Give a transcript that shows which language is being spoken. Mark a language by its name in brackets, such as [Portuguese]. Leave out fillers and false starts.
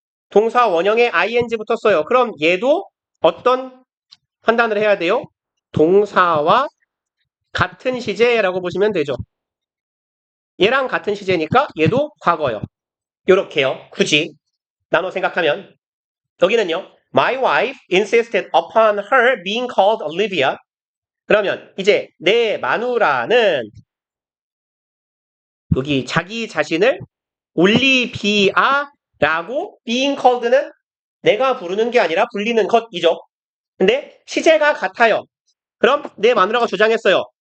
[Korean] 동사 원형에 ing 붙었어요. 그럼 얘도 어떤 판단을 해야 돼요? 동사와 같은 시제라고 보시면 되죠. 얘랑 같은 시제니까 얘도 과거요. 요렇게요. 굳이 나눠 생각하면 여기는요. [English] My wife insisted upon her being called Olivia. [Korean] 그러면 이제 내 마누라는 여기 자기 자신을 올리비아라고 [English] being called [Korean] 는 내가 부르는 게 아니라 불리는 것이죠. 근데 시제가 같아요. 그럼 내 마누라가 주장했어요.